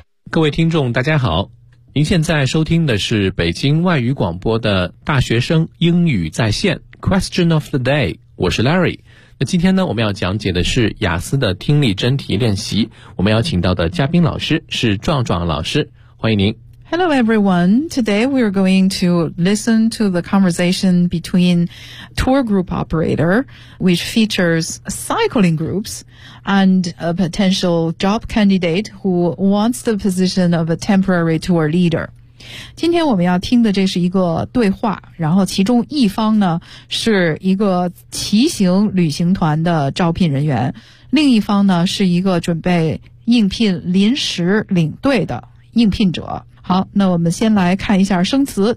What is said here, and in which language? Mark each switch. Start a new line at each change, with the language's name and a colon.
Chinese: 各位听众大家好，您现在收听的是北京外语广播的大学生英语在线 Question of the Day， 我是 Larry。那今天呢，我们要讲解的是雅思的听力真题练习，我们邀请到的嘉宾老师是壮壮老师，欢迎您。
English: Hello everyone, today we are going to listen to the conversation between tour group operator which features cycling groups and a potential job candidate who wants the position of a temporary tour leader.
Chinese: 今天我们要听的这是一个对话，然后其中一方呢是一个骑行旅行团的招聘人员，另一方呢是一个准备应聘临时领队的应聘者。好，那我们先来看一下生词。